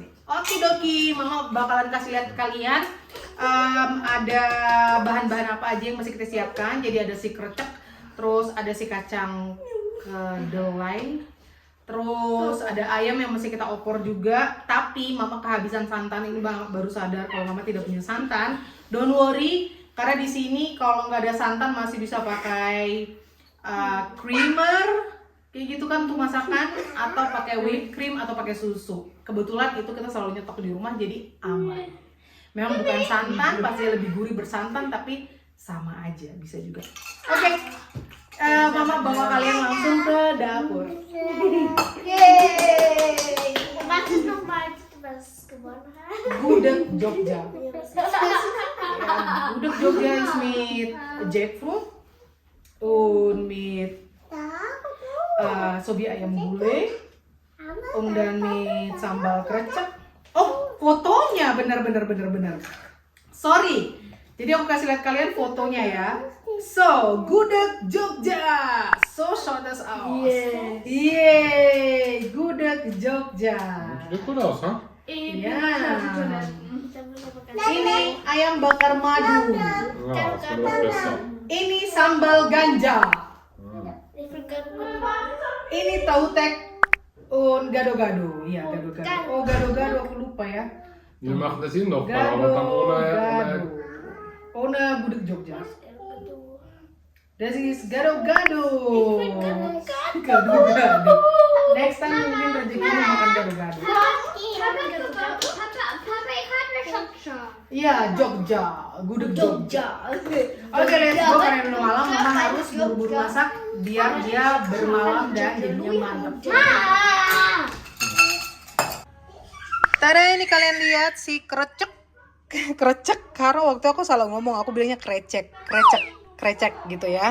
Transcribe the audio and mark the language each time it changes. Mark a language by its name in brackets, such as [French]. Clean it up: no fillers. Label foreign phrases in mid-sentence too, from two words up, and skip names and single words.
[Indonesian] Okidoki, mama bakalan kasih lihat ke kalian ada bahan-bahan apa aja yang masih kita siapkan. Jadi ada si krecek, terus ada si kacang kedelai, terus ada ayam yang masih kita opor juga. Tapi mama kehabisan santan, ini baru sadar kalau mama tidak punya santan. [English] Don't worry, [Indonesian] karena di sini kalau nggak ada santan masih bisa pakai creamer. Kayak gitu kan untuk masakan, atau pakai whipped cream atau pakai susu. Kebetulan itu kita selalu nyetok di rumah jadi aman. Memang bukan santan, pasti lebih gurih bersantan, tapi sama aja bisa juga. Oke, Mama bawa kalian langsung ke dapur. Yeay! [German] Was ist nochmal was gewonnen hat? Gudeg Jogja. Ja, Gudeg Jogja ist mit Jackfruit und mit [Indonesian] sobi ayam gulai [German] und dann mit [Indonesian] sambal krecek. Oh, fotonya benar. Sorry. Jadi aku kasih lihat kalian fotonya ya. [German] So, Gudeg Jogja. So schaut das aus. [English] Yes. [Indonesian] Yeay, Gudeg Jogja. [German] Sieht gut aus, ha? [Indonesian] Ya. [German] Da muss aber ganz [Indonesian] Ini ayam bakar madu. [German] Ja, das wird auch besser. [Indonesian] Ini sambal ganja. [German] Ich bin ganz [Indonesian] Ini tahu tek und gado-gado. Iya, gado-gado. Oh, gado-gado aku lupa ya. [German] Wir machen das hier noch mal, aber dann ohne. Gado-gado. Ohne Gudeg Jogja. Das ist gado-gado. Gado-gado. [English] Next time [Indonesian] mungkin rezekinya makan gado-gado. [German] Papa, ich hatte schon schon. [Indonesian] Iya, Jogja. Gudeg Jogja. Oke, [English] let's go [Indonesian] karena udah malam. Mama harus buru-buru masak biar dia bermalam dan jadinya mantap. Tada, ini kalian lihat si krecek. Krecek, karena waktu aku salah ngomong, aku bilangnya krecek gitu ya.